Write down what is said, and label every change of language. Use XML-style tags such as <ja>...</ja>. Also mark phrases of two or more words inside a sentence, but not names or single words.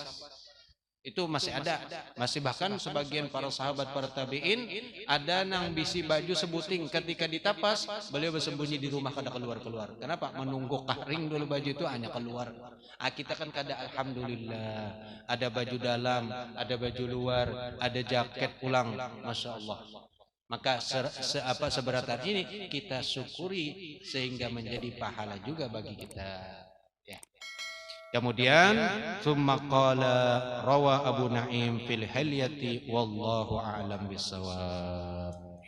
<id>Itu masih ada, masih bahkan sebagian para sahabat, para tabi'in, ada nang bisi baju sebuting, ketika ditapas beliau bersembunyi di rumah, kada keluar-keluar. Kenapa? Menunggu kering dulu baju itu hanya keluar. Kita kan kada, alhamdulillah, ada baju dalam, ada baju luar, ada jaket pulang,</id> <ar>ما شاء الله.</ar> <id>Maka seberatan ini kita syukuri, sehingga menjadi pahala juga bagi kita. Kemudian</id> <ar>ثم قال رواه أبو نعيم في الحلية والله أعلم بالصواب.</ar>